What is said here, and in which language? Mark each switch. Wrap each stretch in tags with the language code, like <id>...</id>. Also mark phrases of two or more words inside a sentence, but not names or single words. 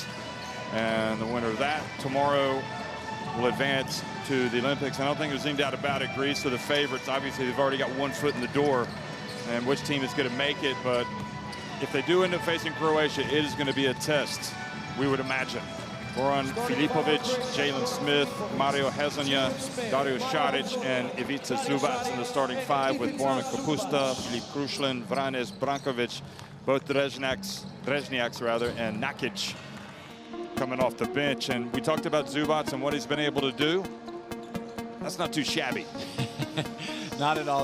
<en>And the winner of that tomorrow will advance to the Olympics. I don't think there's any doubt about it. Greece are the favorites. Obviously, they've already got one foot in the door. And which team is going to make it? But if they do end up facing Croatia, it is going to be a test, we would imagine. Goran Filipovic, Jalen Smith, Mario Hezonja, Dario Šarić, and Ivica Zubac in the starting five with Borman Kapusta, Filip Krušlin, Vranes Brankovic, both Drezniaks, and Nakic coming off the bench. And we talked about Zubac and what he's been able to do. That's not too shabby. Not at all.</en>